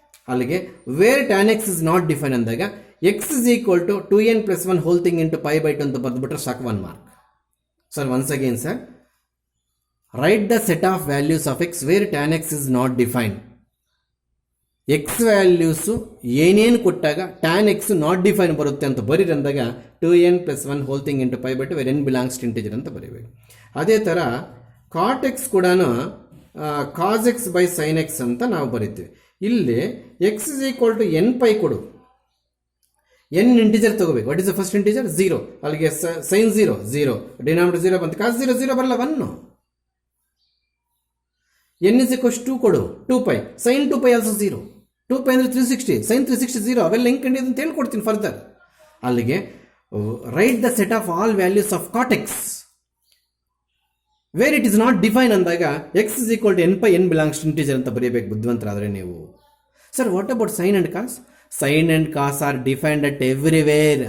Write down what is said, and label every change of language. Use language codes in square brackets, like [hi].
[kn] ಅಲ್ಲಿಗೆ [en] where tan x is not defined [kn] ಅಂದಾಗ x is equal to 2n plus 1 whole thing into pi/2 ಅಂತ ಬರೆದ್ಬಿಟ್ರೆ ಸಾಕು, 1 mark. [en] Sir once again sir, write the set of values of x where tan x is not defined. [kn] X values ಏನೇನು ಕೊಟ್ಟಾಗ tan x not define ಬರುತ್ತೆ ಅಂತ ಬರೀರಿ ಅಂದಾಗ 2n plus 1 whole thing into pi/2 where n belongs to integer ಅಂತ ಬರೀಬೇಕು. ಅದೇ ಥರ cot x ಕೂಡ cos x by sin x ಅಂತ ನಾವು ಬರಿತೀವಿ. ಇಲ್ಲಿ x is equal to n π ಕೊಡು, n ಇಂಟಿಜರ್ ತಗೋಬೇಕು. [en] What is the first integer? 0. [kn] ಅಲ್ಲಿಗೆ sin 0 0, ಡಿನಾಮಿನೇಟರ್ 0 ಬಂತು, cos 0 0 ಬರಲ್ಲ, 1. n is equal to 2 ಕೊಡು, 2π, sin 2π ಆಲ್ಸೋ 0. 2π ಅಂದರೆ 360, sin 360 0. ಅವೆಲ್ಲ ಹೆಂಗೆ ಕಂಡಿದ್ದು ಅಂತ ಹೇಳ್ಕೊಡ್ತೀನಿ ಫರ್ದರ್. ಅಲ್ಲಿಗೆ [en] write the set of all values of cot x where it is not define ಅಂದಾಗ x is equal to n pi n belongs to integer [kn] ಅಂತ ಬರೀಬೇಕು ಬುದ್ಧಿವಂತರಾದರೆ ನೀವು. [en] Sir what about sine and cos? Sine and cos are defined at everywhere.